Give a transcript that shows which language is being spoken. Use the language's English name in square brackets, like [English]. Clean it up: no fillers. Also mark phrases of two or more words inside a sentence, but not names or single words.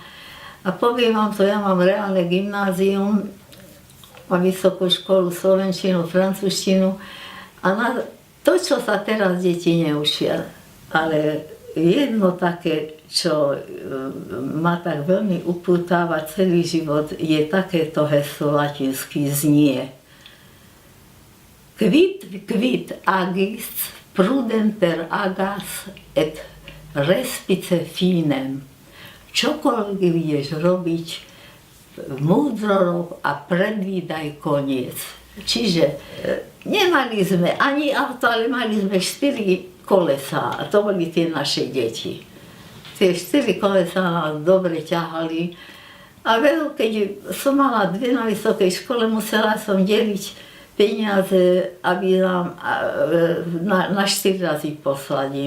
[Slovak] A poviem vám to, ja mám reálne gymnázium, mám vysokú školu, slovenčinu, francúzštinu, a na to, čo sa teraz deti neučia, ale jedno také, čo ma tak veľmi upútáva celý život, je takéto heslo latinské, znie: [Latin] Quid agis prudenter agas et respice finem. [Slovak] Čokoľvek vieš robiť, múdro rob a predvídaj koniec. Čiže nemali sme ani auto, ale mali sme 4 kolesá a to boli tie naše deti. Tie 4 kolesá nás dobre ťahali a veľa, keď som mala 2 na vysokej škole, musela som deliť peniaze, aby nám na 4 razy poslať im.